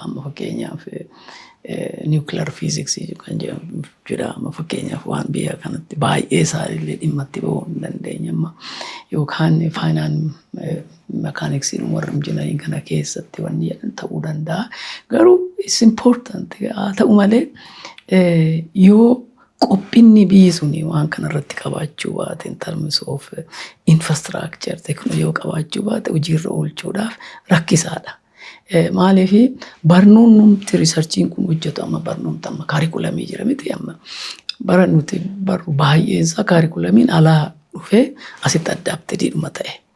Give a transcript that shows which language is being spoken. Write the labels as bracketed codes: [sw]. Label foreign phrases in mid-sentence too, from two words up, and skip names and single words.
[om] Amma fakkeenyaaf nuclear physics kan jedhamu fakkeenyaaf waan biyya kanatti baay'ee isaallee dhimma itti bahuu hin dandeenye amma yookaan mekaaniksiin warra injinariin kana keessatti wanni jedhan ta'uu danda'a. Garuu [en] it's important [om] haa ta'u malee yoo qophii biyyi suni waan kanarratti qabaachuu baate [en] in terms of infrastructure [om] teknoolojii qabaachuu baate hojiirra oolchuudhaaf rakkisaadha. Maaliif barnoonni riisarchiin kun hojjetu amma barnoota amma kaarikulamii jira miti amma bara nuti barru baay'een isaa kaarikulamiin alaa dhufee asitti addaaptediidhuma ta'e.